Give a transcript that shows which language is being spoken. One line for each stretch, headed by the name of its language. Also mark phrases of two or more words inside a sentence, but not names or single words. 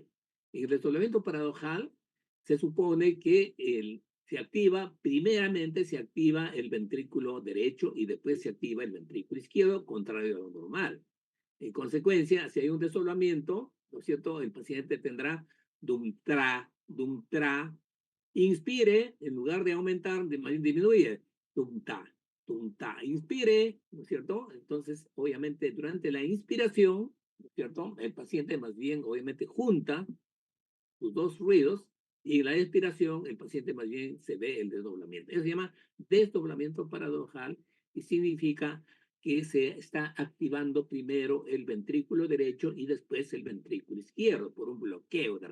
Spanish: En el desdoblamiento paradojal se supone que primeramente se activa el ventrículo derecho y después se activa el ventrículo izquierdo, contrario a lo normal. En consecuencia, si hay un desdoblamiento, ¿no es cierto?, el paciente tendrá dum-tra, dum-tra. Inspire, en lugar de aumentar, disminuye. Dum-ta, dum-ta. Inspire, ¿no es cierto? Entonces, obviamente, durante la inspiración, ¿no es cierto?, el paciente más bien, obviamente, junta sus dos ruidos y en la expiración, el paciente más bien se ve el desdoblamiento. Eso se llama desdoblamiento paradojal y significa que se está activando primero el ventrículo derecho y después el ventrículo izquierdo por un bloqueo de rama.